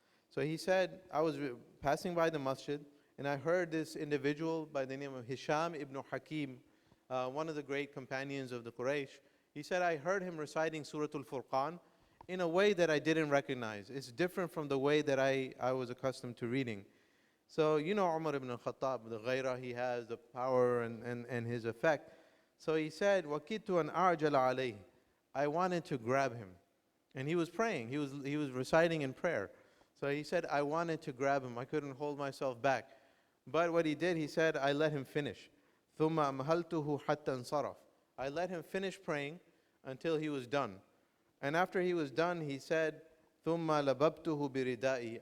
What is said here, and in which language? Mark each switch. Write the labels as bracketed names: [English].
[English] So he said, I was passing by the masjid, and I heard this individual by the name of Hisham ibn Hakim, one of the great companions of the Quraysh. He said, I heard him reciting Surah Al-Furqan in a way that I didn't recognize. It's different from the way that I was accustomed to reading. So Umar ibn al-Khattab, the ghairah he has, the power and his effect. So he said, [Arabic] وَكِدْتُ أَنْ أَعْجَلَ عَلَيْهِ. [English] I wanted to grab him. And he was praying. He was reciting in prayer. So he said, I wanted to grab him. I couldn't hold myself back. But what he did, he said, I let him finish. [Arabic] ثُمَّ أَمْهَلْتُهُ حَتَّى انصَرَفَ. [English] I let him finish praying until he was done. And after he was done, he said, [Arabic] ثُمَّ لَبَبْتُهُ بِرِدَائِي.